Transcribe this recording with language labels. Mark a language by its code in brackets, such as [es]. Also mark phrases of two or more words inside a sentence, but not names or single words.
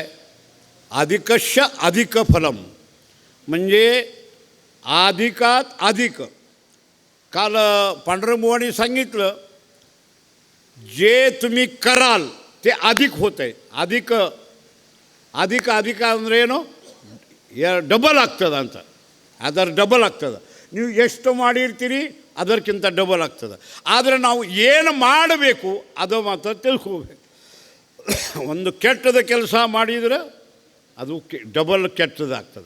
[sa] अधिकस्य अधिक फलम, [mr] म्हणजे अधिकात अधिक. काल पांडुरंगबुवांनी सांगितलं जे तुम्ही कराल ते अधिक होत आहे. अधिक अधिक अधिक [kn] ಅಂದರೆ ಏನು? ಡಬಲ್ ಆಗ್ತದೆ ಅಂತ. ಅದರ ಡಬಲ್ ಆಗ್ತದೆ. ನೀವು ಎಷ್ಟು ಮಾಡಿರ್ತೀರಿ ಅದಕ್ಕಿಂತ ಡಬಲ್ ಆಗ್ತದೆ. ಆದರೆ ನಾವು ಏನು ಮಾಡಬೇಕು ಅದು ಮಾತ್ರ ತಿಳ್ಕೋಬೇಕು. ಒಂದು ಕೆಟ್ಟದ ಕೆಲಸ ಮಾಡಿದರೆ ಅದು ಡಬಲ್ ಕೆಟ್ಟದಾಗ್ತದೆ.